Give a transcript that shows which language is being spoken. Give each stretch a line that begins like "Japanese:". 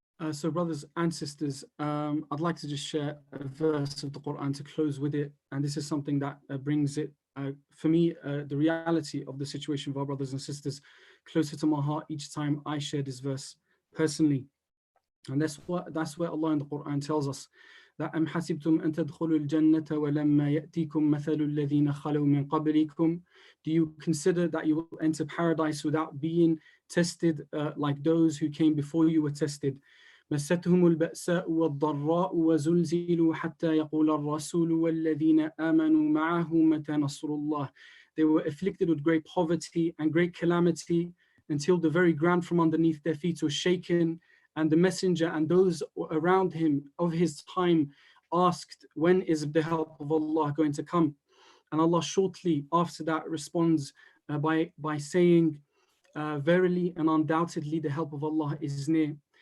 English: So brothers and sisters, I'd like to just share a verse of the Quran to close with it. And this is something that brings it, for me, the reality of the situation of our brothers and sisters closer to my heart each time I share this verse personally. And that's where Allah in the Quran tells us that
Arabic: أَمْ حَسِبْتُمْ أَن تَدْخُلُوا الْجَنَّةَ وَلَمَّا يَأْتِيكُمْ مَثَلُ الَّذِينَ خَلَوْا مِنْ قَبْلِكُمْ.
English: Do you consider that you will enter paradise without being tested like those who came before you were tested?
Arabic: مستهم البأساء والضراء وزلزلوا حتى يقول الرسول والذين آمنوا معه متى نصر الله.
English: They were afflicted with great poverty and great calamity until the very ground from underneath their feet was shaken, and the messenger and those around him of his time asked, when is the help of Allah going to come? And Allah shortly after that responds by saying, verily and undoubtedly the help of Allah is near.